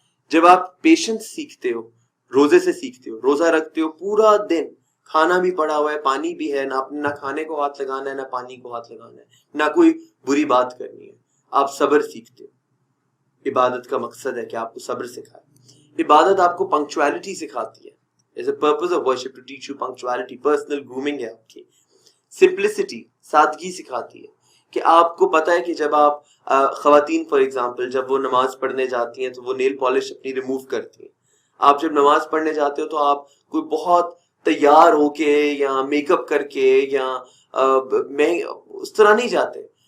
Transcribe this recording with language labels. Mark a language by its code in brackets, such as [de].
[ur] جب آپ پیشنس سیکھتے ہو, روزے سے سیکھتے ہو, روزہ رکھتے ہو, پورا دن کھانا بھی پڑا ہوا ہے, پانی بھی ہے, نہ کھانے کو ہاتھ لگانا ہے, نہ پانی کو ہاتھ لگانا ہے, نہ کوئی بری بات کرنی ہے, آپ صبر سیکھتے ہو. عبادت کا مقصد ہے کہ آپ کو صبر سکھائے. عبادت آپ کو پنکچویلٹی سکھاتی ہے. [en] There's a purpose of worship to teach you punctuality. Personal grooming [ur] ہے آپ کی. Simplicity, سادگی سکھاتی ہے, کہ آپ کو پتا ہے کہ جب آپ خواتین فار ایگزامپل جب وہ نماز پڑھنے جاتی ہیں تو وہ نیل پالش اپنی ریموو کرتی ہیں. آپ جب نماز پڑھنے جاتے ہو تو آپ کوئی بہت تیار ہو کے یا میک اپ کر کے یا اس طرح نہیں جاتے.